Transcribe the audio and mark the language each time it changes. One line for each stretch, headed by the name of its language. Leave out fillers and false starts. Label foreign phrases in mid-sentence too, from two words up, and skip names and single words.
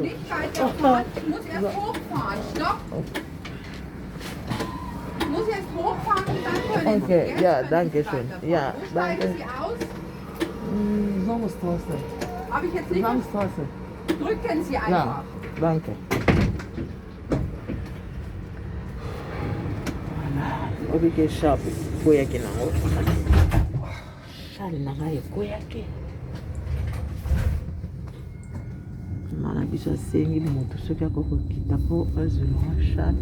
German: Nicht weiterfahren, ich muss erst hochfahren. Stopp! Ich muss erst hochfahren und dann können Okay, Sie. ja, Jetzt können danke Sie schön. weiterfahren. Ja, Wo danke. steigen Sie aus? Sommerstraße. Habe ich jetzt nicht. Sommerstraße. Drücken Sie Ja, einfach. danke.
Lingala: Obike sharp koyaki nango. Shali nanga ekoyaki. Mana biso asengi moto soki akokokita mpo azwela shali.